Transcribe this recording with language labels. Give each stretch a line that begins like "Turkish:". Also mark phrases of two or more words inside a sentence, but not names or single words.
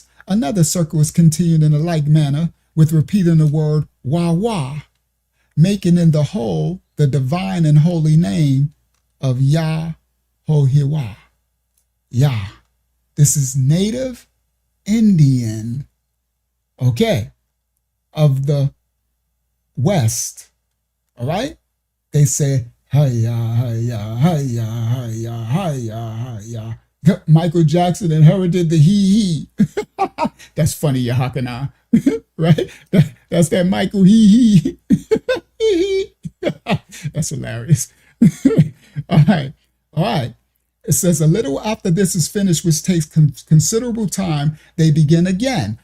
English: Another circle is continued in a like manner with repeating the word wah wah, making in the whole the divine and holy name of Yah Ho-Hiwa. Yah. This is native Indian, okay, of the West, all right? They say, hi-ya, hi-ya, hi-ya, hi-ya, hi-ya, hi-ya. Michael Jackson inherited the he. That's funny, Yahakana, right? That's that Michael he. That's hilarious. All right. It says, a little after this is finished, which takes considerable time, they begin again.